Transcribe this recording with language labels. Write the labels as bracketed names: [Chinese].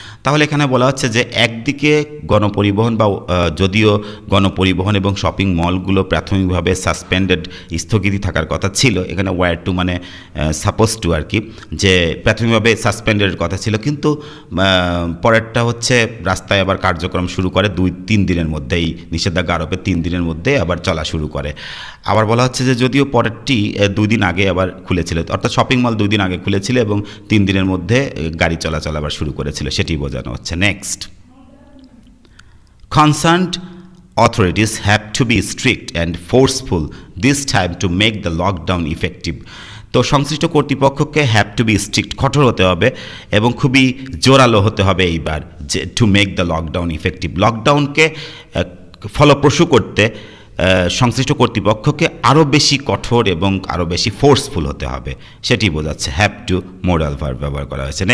[Bangla] তাহলে এখানে বলা হচ্ছে যে একদিকে গণপরিবহন বা যদিও গণপরিবহন এবং শপিং মলগুলো প্রাথমিকভাবে সাসপেন্ডেড, স্থগিত থাকার কথা ছিল, এখানে ওয়ার টু মানে সাপোজ টু আর কি, যে প্রাথমিকভাবে সাসপেন্ডের কথা ছিল, কিন্তু পরেরটা হচ্ছে রাস্তায় আবার কার্যক্রম শুরু করে 2-3 দিনের মধ্যেই, নিষেধাজ্ঞা আরোপে 3 দিনের মধ্যে আবার চলা শুরু করে। আবার বলা হচ্ছে যে যদিও পরেরটি 2 দিন আগে আবার খুলেছিল, অর্থাৎ শপিং মল 2 দিন আগে খুলেছিল এবং 3 দিনের মধ্যে গাড়ি চলাচল আবার শুরু করেছিল, সেটি বোঝানো হচ্ছে। [English] Next, concerned authorities have to be strict and forceful this time to make the lockdown effective. [Bangla] তো সংশ্লিষ্ট কর্তৃপক্ষকে [English] have to be strict, [Bangla] কঠোর হতে হবে এবং খুবই জোরালো হতে হবে এইবার, যে [English] to make the lockdown effective, [Bangla] লকডাউনকে ফলপ্রসূ করতে সংশ্লিষ্ট কর্তৃপক্ষকে আরও বেশি কঠোর এবং আরও বেশি ফোর্সফুল হতে হবে, সেটি বোঝাচ্ছে হ্যাভ টু মোডাল ভার্ব ব্যবহার করা হয়েছে।